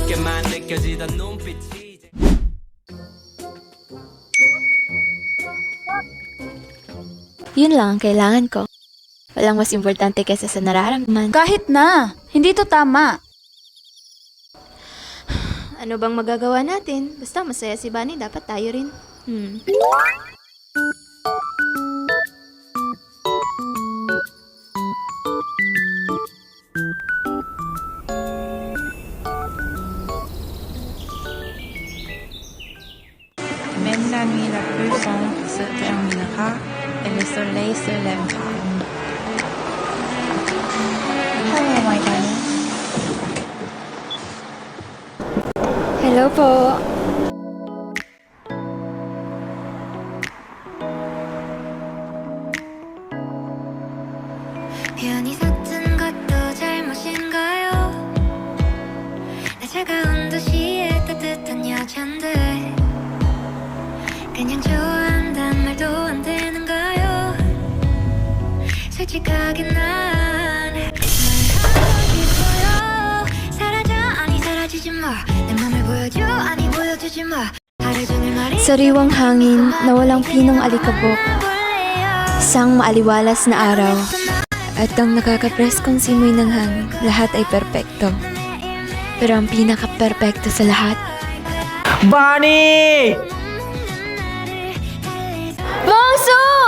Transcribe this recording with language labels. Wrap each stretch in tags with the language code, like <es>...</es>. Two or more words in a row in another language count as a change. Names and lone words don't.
<tl>Yun lang ang kailangan ko. Walang mas importante kaysa sa nararamdaman. Kahit na. Hindi to tama. Ano bang magagawa natin? Basta masaya si Bunny, dapat tayo rin.</tl> <fr>Même la nuit la plus sombre se terminera et le soleil se lèvera.</fr> <en>Hello, my bunny. Hello po.</en> <ko>편히 섰던 것도 잘못인가요? 나 차가운 도시의 따뜻한 여잔데 그냥 좋아한단 말도 안 되는가요? 솔직하게 난 말하고 싶어요. 사라져 아니 사라지지 마. 내 맘을 보여줘 아니 보여주지 마. 하루 종일 말이</ko> <tl>Sariwang hangin na walang pinong alikabok. Isang maaliwalas na araw At ang nakaka-press kung simoy ng hangin, lahat ay perpekto. Pero ang pinaka-perpekto sa lahat, Bunny! Bongsu!</tl>